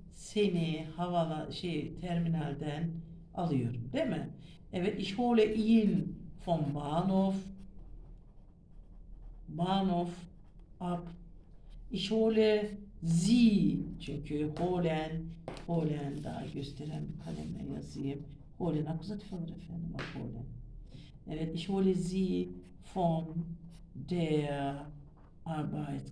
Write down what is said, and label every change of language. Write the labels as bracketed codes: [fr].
[tr] Seni terminalden alıyorum, değil mi? [de] Evet, ich hole ihn vom Bahnhof ab. Ich hole sie [tr] çünkü holen daha gösteren bir kalemle yazayım. Holen akuzatif alır efendim bak holen. [de] Evet, ich hole sie von der Arbeit.